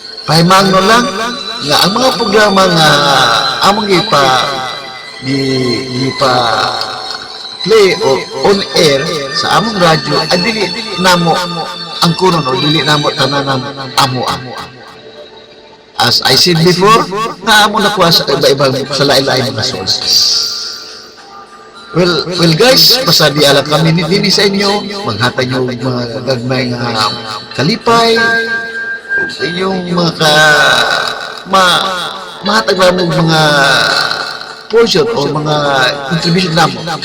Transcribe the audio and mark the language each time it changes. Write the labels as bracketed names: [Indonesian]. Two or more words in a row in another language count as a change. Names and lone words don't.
[Cebuano] Pahimangno lang nga ang mga programa nga among ipa-, gi-, ipa-play o [English] on air [Cebuano] sa among radyo, ay dili namo ang kuno, no? Dili namo tanan amo, amo. [English] As I said before, [Cebuano] na amo nakuha sa iba-ibang, sa lain-lain mga sources. [English] Well, well guys, [Cebuano] basta di ala kami ni, dini sa inyo, maghatag nyo mga gagmay nga kalipay, inyong mga ka, ma, mahatag lang mga portion o mga contribution namo.